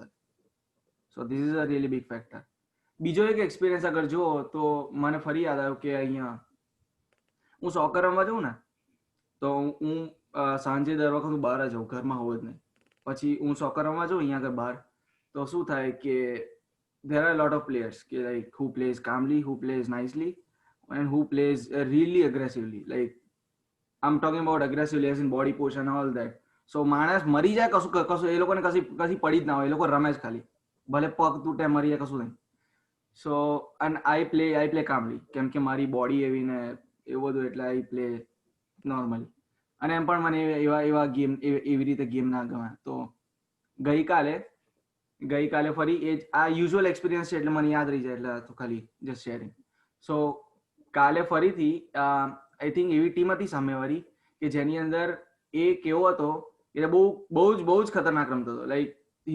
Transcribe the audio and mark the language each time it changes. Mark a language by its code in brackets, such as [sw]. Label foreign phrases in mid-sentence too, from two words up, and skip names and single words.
[en] So this is a really big factor. [gu] બીજો એક એક્સપિરિયન્સ અગર જુઓ તો મને ફરી યાદ આવ્યું કે અહીંયા હું સોકર રમવા જાઉં ને તો હું સાંજે દર વખત હું બહાર જ જાઉં, ઘરમાં હોઉં જ નહીં. પછી હું સોકર રમવા જાઉં અહીંયા આગળ બહાર, તો શું થાય કે [en] there are a lot of players like who plays calmly, who plays nicely, and who plays really aggressively. Like I'm talking about aggressively as in body posture and all that. [gu] So માણસ મરી જાય કશું એ લોકોને કશી પડી જ ના હોય, એ લોકો રમે જ ખાલી, ભલે પગ તૂટે મરી જાય કશું નહીં. [en] So and I play calmly [gu] કેમ કે મારી બોડી એવી ને એવું બધું, એટલે [en] I play normally. [gu] અને એમ પણ મને એવા ગેમ એવી રીતે ગેમ ના ગમે. તો ગઈકાલે ફરી એ આ યુઝ્યુઅલ એક્સપિરિયન્સ છે એટલે મને યાદ રહી જાય, એટલે તો ખાલી [en] just sharing. [gu] સો કાલે ફરીથી [en] I think [gu] એવી ટીમ હતી સામેવાળી કે જેની અંદર એ કેવો હતો એટલે બહુ જ ખતરનાક રમતો હતો.